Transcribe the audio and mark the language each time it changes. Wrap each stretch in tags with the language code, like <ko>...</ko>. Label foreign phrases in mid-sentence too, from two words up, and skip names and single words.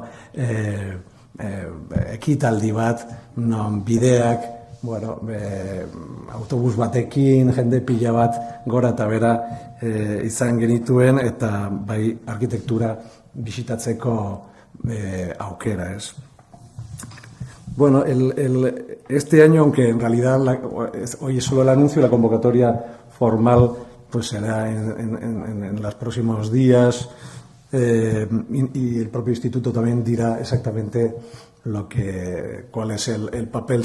<eu>ekitaldi bat, non bideak, autobus batekin, jende pila bat gora eta bera izan genituen, eta bai arkitektura bisitatzeko aukera, es.</eu> <es>Este año, aunque en realidad hoy es solo el anuncio, la convocatoria formal pues será en los próximos días, y el propio instituto también dirá exactamente cuál es el papel.</es>